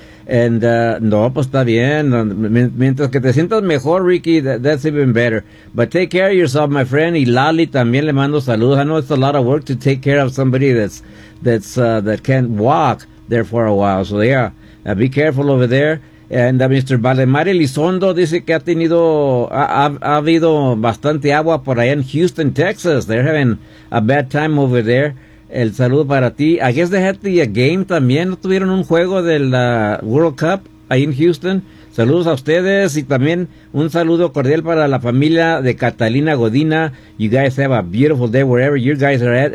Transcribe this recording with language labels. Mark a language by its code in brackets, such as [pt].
[es] And no, pues está bien. Mientras que te sientas mejor, Ricky, [en] that's even better. But take care of yourself, my friend. [es] Y Lali también le mando saludos. [en] I know it's a lot of work to take care of somebody that can't walk there for a while. So, yeah, be careful over there. And Mr. [es] Valdemar Elizondo dice que ha habido bastante agua por allá en Houston, Texas. [en] They're having a bad time over there. [es] El saludo para ti. [en] I guess they had the game [es] también. ¿No tuvieron un juego del World Cup ahí en Houston? Saludos a ustedes y también un saludo cordial para la familia de Catalina Godina. [en] You guys have a beautiful day wherever you guys are at.